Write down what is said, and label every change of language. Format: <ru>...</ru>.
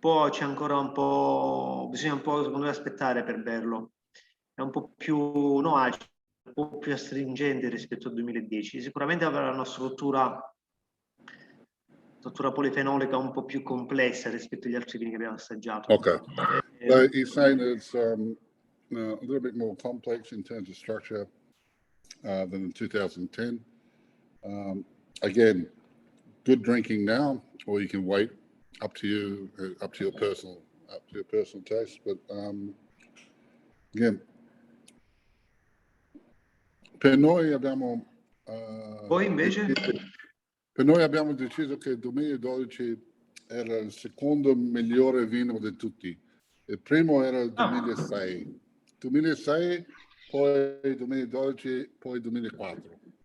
<it>c'è ancora un po'... bisogna un po' secondo me aspettare per berlo. È un po' più acido, un po' più astringente rispetto al 2010. Sicuramente avrà una struttura polifenolica un po' più complessa rispetto agli altri vini che abbiamo assaggiato.</it> <en>Okay. So he's saying it's a little bit more complex in terms of structure than in 2010. Again, good drinking now, or you can wait. Up to you, up to your personal taste. But again,</en> <it>per noi abbiamo. Voi invece? Per noi abbiamo deciso che il 2012 era il secondo migliore vino di tutti. Il primo era il 2006. 2006, poi 2012, poi 2004.</it>